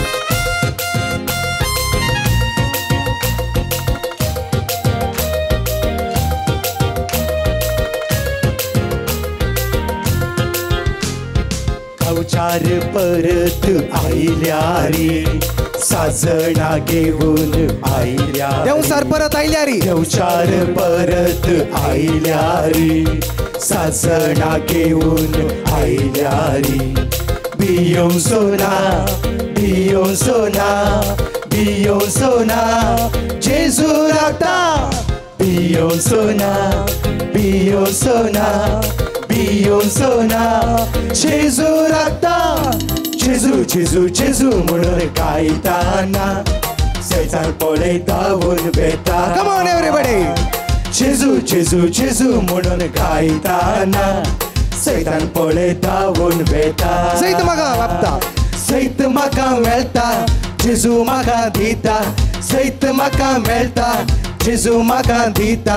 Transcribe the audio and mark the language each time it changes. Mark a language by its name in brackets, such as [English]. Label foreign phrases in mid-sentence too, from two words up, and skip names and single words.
[Konkani] अवचार परत आईल्या रे साजणा घेऊन आईल्या. देवसार परत आयल्या रे. अवचार परत आईल्या रे साजणा घेऊन आईल्या रे. बियो सोना बियो सोना बियो सोना जेजू राखता. बियो सोना बियो सोना बियो सोना जेजू राखता. जेजू जेजू जेजू म्हणून गायताना सैतान पडे धावून बेता. [English] Come on, everybody. [Konkani] जेजू जेजू जेजू म्हणून गायताना सैतान पडे धावून बेता. Zait maga lapta. सैत म्हाका मेळटा जेजू म्हाका दिता. सैत म्हाका मेळटा जेजू म्हाका दिता.